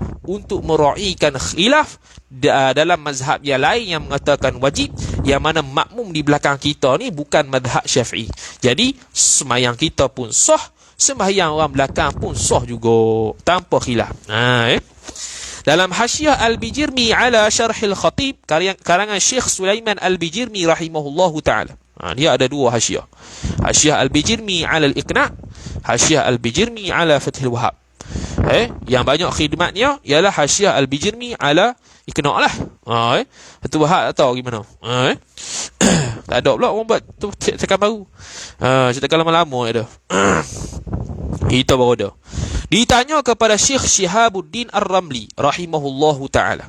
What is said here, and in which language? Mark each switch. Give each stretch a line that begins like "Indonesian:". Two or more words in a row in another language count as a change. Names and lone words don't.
Malay: Untuk meraihkan khilaf dalam mazhab yang lain yang mengatakan wajib, yang mana makmum di belakang kita ni bukan mazhab Syafi'i. Jadi sembahyang kita pun sah, sembahyang orang belakang pun sah juga tanpa khilaf. Dalam Hasyiah Al-Bijirmi ala Syarhil Khatib, karangan Syekh Sulaiman Al-Bijirmi
Arabic: رحمه الله تعالى.
Malay: Dia ada dua hasyiah. Hasyiah Al-Bijirmi ala Al-Iqna', Hasyiah Al-Bijirmi ala Fathil Wahab. Yang banyak khidmatnya ialah Hasyiah Al-Bijirmi ala Iqna' lah. Fathil Wahab tak tahu gimana. Tak ada pula orang buat tu cetakan baru. Cetakan lama-lama ada. Kita baru ada. Ditanya kepada Syekh Syihabuddin Ar-Ramli
Arabic: رحمه الله تعالى.